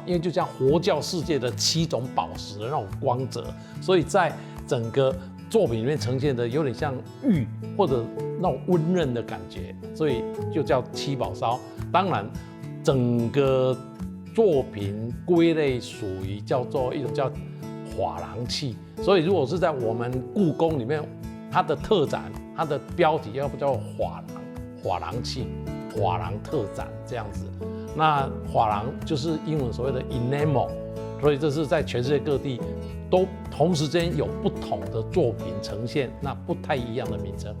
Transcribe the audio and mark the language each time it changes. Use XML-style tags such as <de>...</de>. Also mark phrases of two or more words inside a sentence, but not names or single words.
<zh>因為就像佛教世界的7種寶石的那種光澤，所以在整個作品裡面呈現的有點像玉或者那種溫潤的感覺，所以就叫七寶燒。當然，整個作品歸類屬於叫做一種叫珐琅器，所以如果是在我們故宮裡面，它的特展，它的標題要不叫珐琅器、珐琅特展這樣子。那珐琅就是英文所謂的 enamel， 所以這是在全世界各地都同時間有不同的作品呈現，那不太一樣的名稱。</zh>